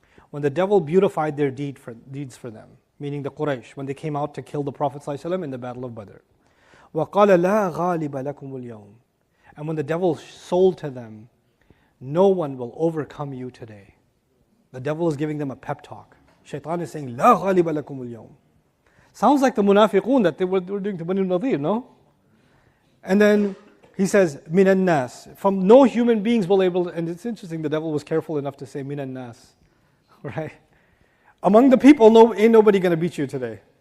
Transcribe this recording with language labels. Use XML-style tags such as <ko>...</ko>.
<en>When the devil beautified their deeds for them, meaning the Quraysh, when they came out to kill the Prophet ﷺ in the Battle of Badr.</en> <ar>وَقَالَ لَا غَالِبَ لَكُمُ الْيَوْمِ.</ar> <en>And when the devil sold to them, no one will overcome you today. The devil is giving them a pep talk. Shaitan is saying,</en> <ar>لا غالب لكم اليوم.</ar> <en>Sounds like the munafiqun that they were doing to Banu Nadir, no? And then he says, min nas. From no human beings will able, and it's interesting, the devil was careful enough to say min nas, right? Among the people, ain't nobody going to beat you today.</en>